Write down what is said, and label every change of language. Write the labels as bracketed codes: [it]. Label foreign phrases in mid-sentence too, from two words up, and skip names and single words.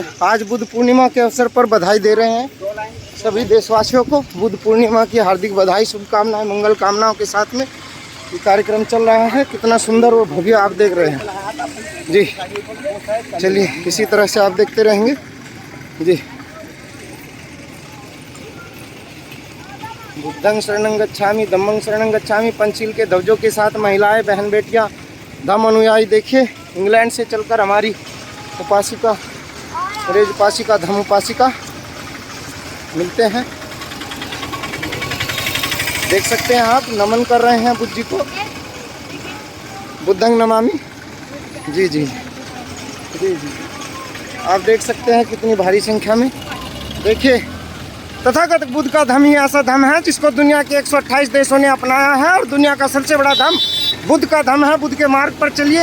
[hi] आज बुद्ध पूर्णिमा के अवसर पर बधाई दे रहे हैं सभी देशवासियों को। बुद्ध पूर्णिमा की हार्दिक बधाई, शुभकामनाएं, मंगल कामनाओं के साथ में ये कार्यक्रम चल रहा है। कितना सुंदर और भव्य आप देख रहे हैं जी। चलिए इसी तरह से आप देखते रहेंगे जी। [pi] बुद्धं शरणं गच्छामि, धम्मं शरणं गच्छामि। [hi] पंचशील के ध्वजों के साथ महिलाएं, बहन बेटियां, धम्म अनुयायी देखिए इंग्लैंड से चलकर हमारी उपासिका, रेज उपासिका, धम्म उपासिका मिलते हैं। देख सकते हैं आप, नमन कर रहे हैं बुद्ध जी को। [pi] बुद्धं नमामि। [hi] जी जी जी जी आप देख सकते हैं कितनी भारी संख्या में। देखिए, तथागत बुद्ध का धम्म ही ऐसा धम्म है जिसको दुनिया के 128 देशों ने अपनाया है और दुनिया का सबसे बड़ा धम्म बुद्ध का धम्म है। बुद्ध के मार्ग पर चलिए।